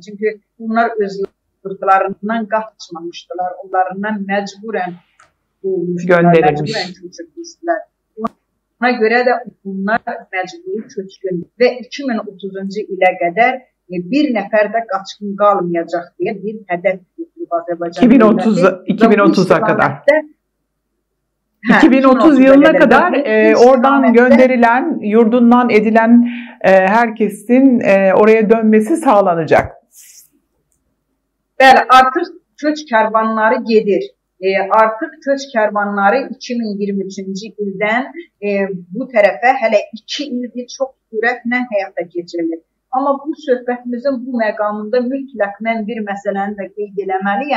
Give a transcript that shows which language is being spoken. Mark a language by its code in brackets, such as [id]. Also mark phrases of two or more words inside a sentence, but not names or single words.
[az] Çünki onlar öz yurtlarından qaçmamışdılar, onlarından məcburən [tr] gönderilmiş. [az] Ona görə də bunlar məcburi köçkün və 2030-cu ilə qədər bir nəfər də qaçqın qalmayacaq deyə bir hədəf götürüb Azərbaycan [tr] 2030'a kadar. 2030 yılına kadar oradan gönderilen, yurdundan edilen herkesin oraya dönmesi sağlanacak. [az] Bəli, artıq köç kərvanları gedir. Artıq köç kərvanları 2023-cü ildən bu tərəfə hələ 2 ildir çox sürətlə həyata keçirilir. Amma bu söhbətimizin bu məqamında mütləq mən bir məsələni də qeyd eləməliyəm.